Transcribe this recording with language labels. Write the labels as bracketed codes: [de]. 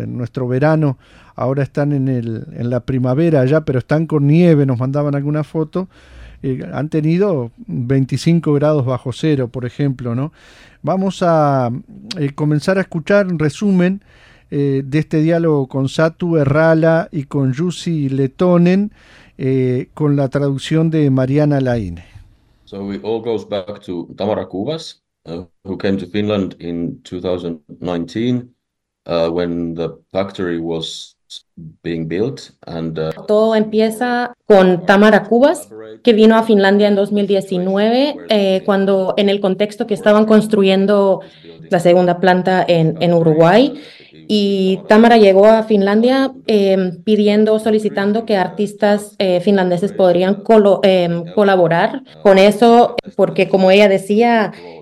[es] En nuestro verano, ahora están en la primavera allá, pero están con nieve, nos mandaban alguna foto, han tenido 25 grados bajo cero, por ejemplo, ¿no? Vamos a comenzar a escuchar un resumen de este diálogo con Satu Errala y con Jussi Lehtonen, con la traducción de Mariana Laine. [en] So it all goes back to Tamara Cubas, who came to Finland in 2019 when the factory was being built and [es] Todo empieza con Tamara Cubas, que vino a Finlandia en 2019, cuando en el contexto que estaban construyendo la segunda planta en Uruguay. Y Tamara llegó a Finlandia solicitando que artistas finlandeses podrían colaborar con eso, porque como ella decía,